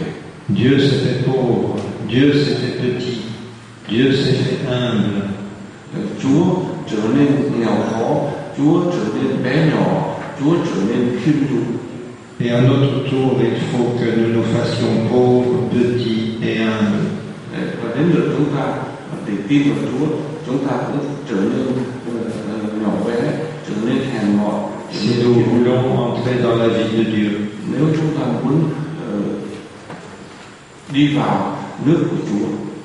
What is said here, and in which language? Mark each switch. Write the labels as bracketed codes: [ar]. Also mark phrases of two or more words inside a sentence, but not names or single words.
[fr] Dieu s'est fait pauvre, Dieu s'est fait petit, Dieu s'est fait humble. [vi] Chúa trở nên nghèo khó, Chúa trở nên bé nhỏ, Chúa trở nên khiêm nhường. [fr] Et à notre tour, il faut que nous nous fassions pauvres, petits et humbles. [vi] Và đến lượt chúng ta để tin vào Chúa, chúng ta cũng trở nên nhỏ bé, trở nên hèn mọn. [fr] Si nous voulons entrer dans la vie de Dieu. [vi] Nếu chúng ta muốn đi vào nước của Chúa.